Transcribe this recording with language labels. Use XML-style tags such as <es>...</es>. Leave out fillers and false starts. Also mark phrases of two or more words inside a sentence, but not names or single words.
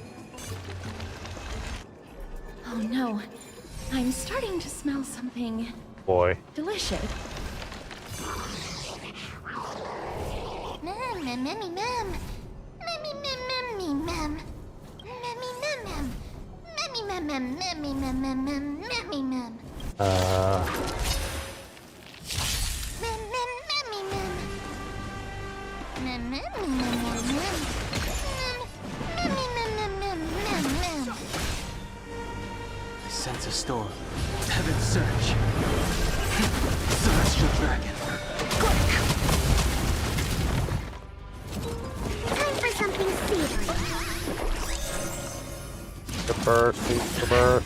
<en>Oh no. I'm starting to smell something Boy. delicious. Mem, mem, mem, mem. Memmy, mem, mem, mem. Memmy, mem, mem. Memmy, mem, mem, memmy, mem, mem, mem, memmy, mem. Mem, mem, memmy, mem. Mem, memmy, mem, mem, mem. Memmy, mem, mem, mem, mem, mem. I sense a storm. Heaven's surge. Celestial dragon. Time for something savory. The burst, the burst.</en>